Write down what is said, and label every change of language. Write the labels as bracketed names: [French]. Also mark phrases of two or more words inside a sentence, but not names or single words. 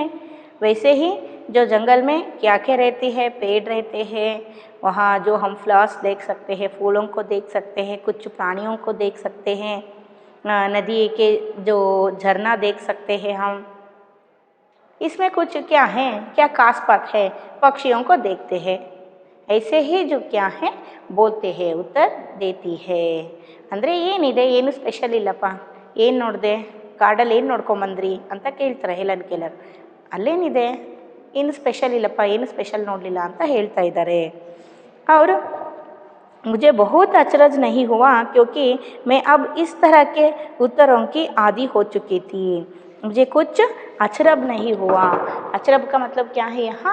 [Hindi] वैसे ही जो जंगल में क्या क्या रहती है, पेड़ रहते हैं, वहाँ जो हम फ्लावर्स देख सकते हैं, फूलों को देख सकते हैं, कुछ प्राणियों को देख सकते हैं, नदी के जो झरना देख सकते हैं हम। इसमें कुछ क्या है, क्या खास बात है? पक्षियों को देखते हैं। ऐसे ही जो क्या है बोलते हैं, उत्तर देती है। [Kannada] ಅಂದರೆ ಏನಿದೆ, ಏನು ಸ್ಪೆಷಲ್ ಇಲ್ಲಪ್ಪ, ಏನು ನೋಡಿದೆ, ಕಾಡಲ್ಲಿ ಏನು ನೋಡ್ಕೊಂಬಂದ್ರಿ ಅಂತ ಕೇಳ್ತಾರೆ ಹೆಲನ್ ಕೆಲರ್. ಅಲ್ಲೇನಿದೆ, ಏನು ಸ್ಪೆಷಲ್ ಇಲ್ಲಪ್ಪ, ಏನು ಸ್ಪೆಷಲ್ ನೋಡಲಿಲ್ಲ ಅಂತ ಹೇಳ್ತಾ ಇದ್ದಾರೆ ಅವರು। [Hindi] मुझे बहुत अचरज नहीं हुआ क्योंकि मैं अब इस तरह के उत्तरों की आदी हो चुकी थी। मुझे कुछ अचरब नहीं हुआ। अचरब का मतलब क्या है यहाँ?